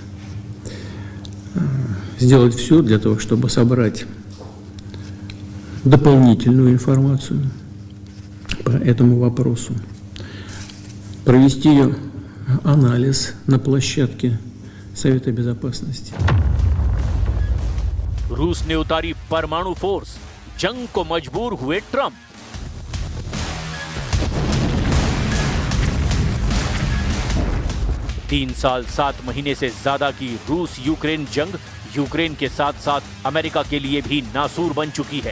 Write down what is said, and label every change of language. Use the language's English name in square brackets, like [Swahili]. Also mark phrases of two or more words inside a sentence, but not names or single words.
[Russian] сделать все для того, чтобы собрать дополнительную информацию по этому вопросу, провести ее анализ на площадке Совета Безопасности. [Hindi] रूस ने उतारी परमाणु फोर्स, जंग को मजबूर हुए ट्रंप। तीन साल 7 महीने से ज्यादा की रूस यूक्रेन जंग यूक्रेन के साथ साथ अमेरिका के लिए भी नासूर बन चुकी है।